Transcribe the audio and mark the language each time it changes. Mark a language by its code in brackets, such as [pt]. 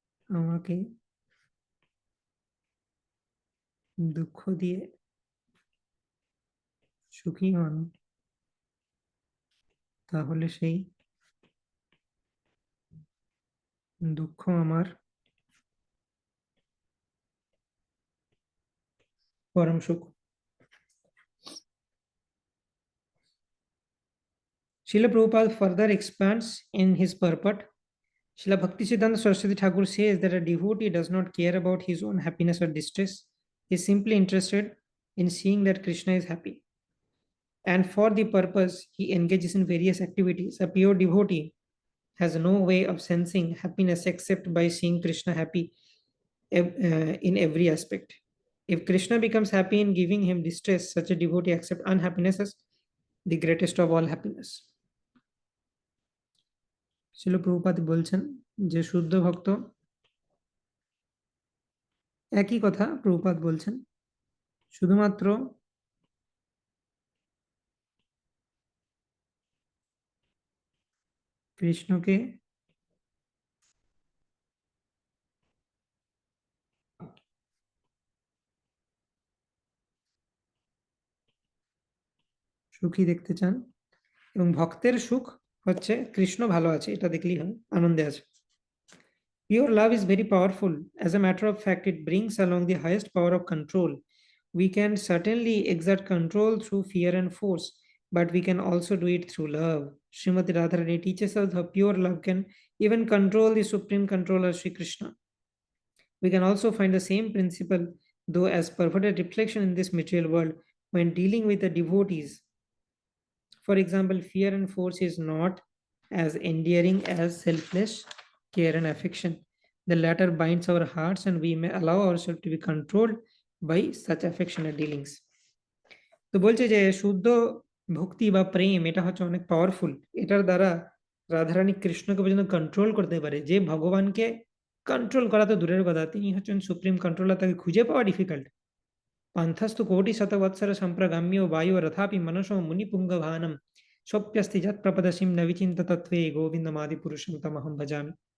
[bn] আমাকে দুঃখ দিয়ে সুখী হন তাহলে সেই দুঃখ আমার পরম সুখ। [en] Srila Prabhupada further expands in his purport. Srila Bhaktisiddhanta Saraswati Thakur says that a devotee does not care about his own happiness or distress. He is simply interested in seeing that Krishna is happy. And for the purpose, he engages in various activities. A pure devotee has no way of sensing happiness except by seeing Krishna happy in every aspect. If Krishna becomes happy in giving him distress, such a devotee accepts unhappiness as the greatest of all happiness. [bn] শিল প্রভুপাদ বলছেন যে শুদ্ধ ভক্ত, একই কথা প্রভুপাদ বলছেন, শুধুমাত্র কৃষ্ণকে সুখী দেখতে চান এবং ভক্তের সুখ হচ্ছে কৃষ্ণ ভালো আছে এটা দেখলেই হয়, আনন্দে আছে। [en] Pure love is very powerful. As a matter of fact, it brings along the highest power of control. We can certainly exert control through fear and force, but we can also do it through love. Srimati Radharani teaches us how pure love can even control the supreme controller, Sri Krishna. We can also find the same principle, though as perverted reflection in this material world, when dealing with the devotees. For example, fear and force is not as endearing as selfless care and affection. The latter binds our hearts and we may allow ourselves to be controlled by such affectionate dealings. [bn] তো বলছে যে শুদ্ধ ভক্তি বা প্রেম এটা হচ্ছে অনেক powerful, এটার দ্বারা রাধারানী কৃষ্ণকে পর্যন্ত কন্ট্রোল করতে পারে। যে ভগবানকে কন্ট্রোল করা তো দূরের কথা, তিনি হচ্ছেন সুপ্রিম কন্ট্রোলার, তাকে খুঁজে পাওয়া ডিফিকাল্ট। [sa] পান্থাস্তু কোটি শতবৎসর সম্প্রগাম্য বায়ু রথাপি মনসো মুনিপুঙ্গভানম স্বপ্যস্তি যৎ প্রপদসিম ন বিচিন্ত তত্ত্বে গোবিন্দমাদি পুরুষম তমহম ভজামি।